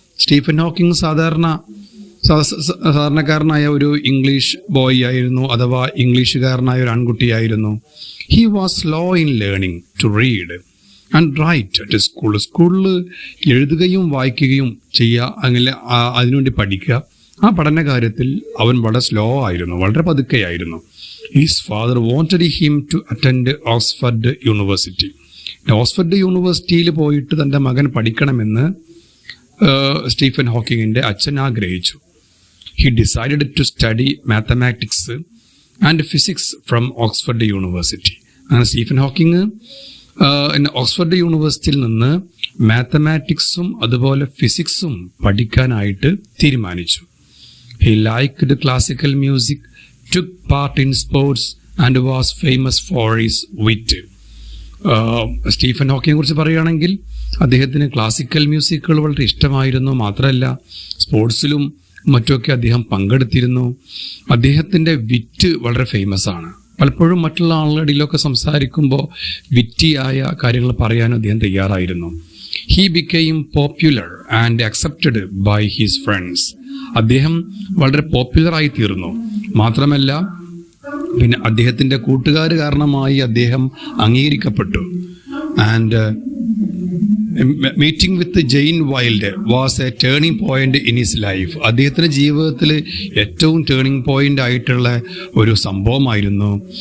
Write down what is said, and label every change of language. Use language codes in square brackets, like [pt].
[ml] Stephen Hawking സാധാരണക്കാരനായ ഒരു English boy ആയിരുന്നു, അഥവാ ഇംഗ്ലീഷുകാരനായ ഒരു ആൺകുട്ടിയായിരുന്നു. [en] He was slow in learning to read and write at school. [ml] സ്കൂളിൽ എഴുതുകയും വായിക്കുകയും ചെയ്യുക, അങ്ങനെ അതിനുവേണ്ടി പഠിക്കുക. ആ പഠന കാര്യത്തിൽ അവൻ വളരെ സ്ലോ ആയിരുന്നു, വളരെ പതുക്കെയായിരുന്നു. [en] His father wanted him to attend Oxford University. [ml] Oxford യൂണിവേഴ്സിറ്റിയിൽ പോയിട്ട് തൻ്റെ മകൻ പഠിക്കണമെന്ന് സ്റ്റീഫൻ ഹോക്കിങ്ങിൻ്റെ അച്ഛൻ ആഗ്രഹിച്ചു. [en] He decided to study mathematics and physics from Oxford University. [ml] അങ്ങനെ സ്റ്റീഫൻ ഹോക്കിങ് ഓക്സ്ഫോർഡ് യൂണിവേഴ്സിറ്റിയിൽ നിന്ന് മാത്തമാറ്റിക്സും അതുപോലെ ഫിസിക്സും പഠിക്കാനായിട്ട് തീരുമാനിച്ചു. [en] He liked classical music, took part in sports and was famous for his wit. [ml] Stephen ഹോക്കിങ്ങിനെ കുറിച്ച് പറയുകയാണെങ്കിൽ അദ്ദേഹത്തിന് ക്ലാസിക്കൽ മ്യൂസിക്കുകൾ വളരെ ഇഷ്ടമായിരുന്നു. മാത്രമല്ല സ്പോർട്സിലും മറ്റുമൊക്കെ അദ്ദേഹം പങ്കെടുത്തിരുന്നു. അദ്ദേഹത്തിൻ്റെ വിറ്റ് വളരെ ഫേമസ് ആണ്. പലപ്പോഴും മറ്റുള്ള ആളുകളുടെ ഇടയിലൊക്കെ സംസാരിക്കുമ്പോൾ വിറ്റിയായ കാര്യങ്ങൾ പറയാനും അദ്ദേഹം തയ്യാറായിരുന്നു. [en] He became popular and accepted by his friends. [ml] അദ്ദേഹം വളരെ പോപ്പുലറായി തീർന്നു. മാത്രമല്ല പിന്നെ അദ്ദേഹത്തിൻ്റെ കൂട്ടുകാർ കാരണമായി അദ്ദേഹം അംഗീകരിക്കപ്പെട്ടു. [en] And meeting with Jane Wilde was a turning point in his life. [ml] അദ്ദേഹത്തിൻ്റെ ജീവിതത്തിൽ ഏറ്റവും ടേണിംഗ് പോയിന്റ് ആയിട്ടുള്ള ഒരു സംഭവമായിരുന്നു.